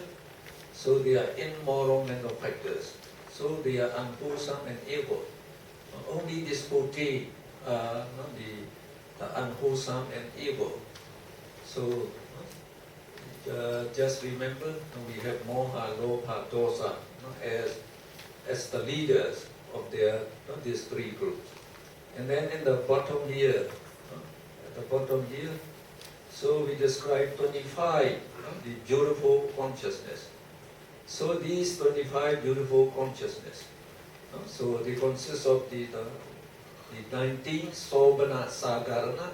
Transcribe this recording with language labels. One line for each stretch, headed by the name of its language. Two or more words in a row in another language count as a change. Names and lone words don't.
English: So they are immoral mental factors. So they are unwholesome and evil. Only these 40 are the unwholesome and evil. So just remember, we have
Pali: moha, lobha, dosa
English: as the leaders of these three groups. And then in the bottom here, so we describe 25, the beautiful consciousness. So these 25 beautiful consciousness, so they consist of the 19
Pali: sobana sagarana.